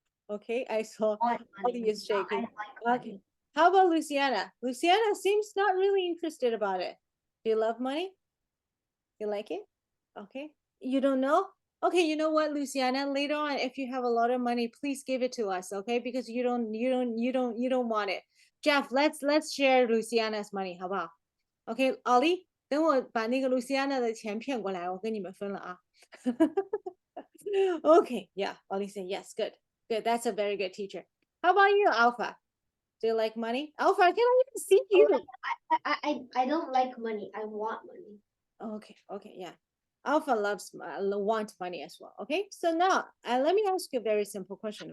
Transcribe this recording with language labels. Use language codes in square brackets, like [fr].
[en] Okay, I saw Ollie is shaking. Okay, how about Luciana? Luciana seems not really interested about it. Do you love money? You like it? Okay, you don't know? Okay, you know what, Luciana? Later on, if you have a lot of money, please give it to us, okay? Because you don't want it. [zh] Jeff, [en] let's share Luciana's money, [zh] 好不好？Okay, Ollie，等我把那个 Luciana 的钱骗过来，我跟你们分了啊。 [en] Okay, yeah, Ollie said yes, good, good. That's a very good teacher. How about you, Alpha? Do you like money? Alpha, I cannot even see you. I don't like money. I want money. Okay, yeah. Alpha loves want money as well. Okay, so now let me ask you a very simple question.